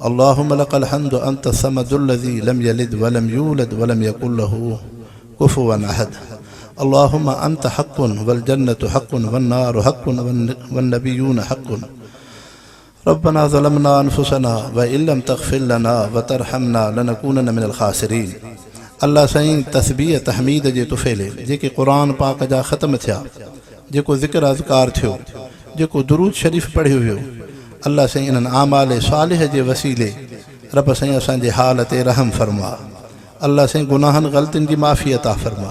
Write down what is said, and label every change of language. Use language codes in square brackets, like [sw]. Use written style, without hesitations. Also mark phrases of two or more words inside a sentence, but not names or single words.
[ar] اللهم لك الحمد أنت الصمد الذي لم يلد ولم يولد ولم يكن له كفوا أحد. اللهم أنت حق والجنة حق والنار حق والنبيون حق. ربنا ظلمنا أنفسنا وإن لم تغفر لنا وترحمنا لنكونن من الخاسرين. [sd] अल्लाह साईं तस्बीह तहमीद जे तुफ़ैले जेके क़ुरान पाक जा ख़तम थिया, जेको ज़िक्र अज़कार थियो, जेको दुरूद शरीफ़ पढ़ियो वियो, अल्लाह साईं इन्हनि आमाल सालिह जे वसीले रब साईं असांजे हाल ते रहम फरमा। अल्लाह साईं गुनाहनि ग़लतियुनि जी माफ़ी अता फरमा।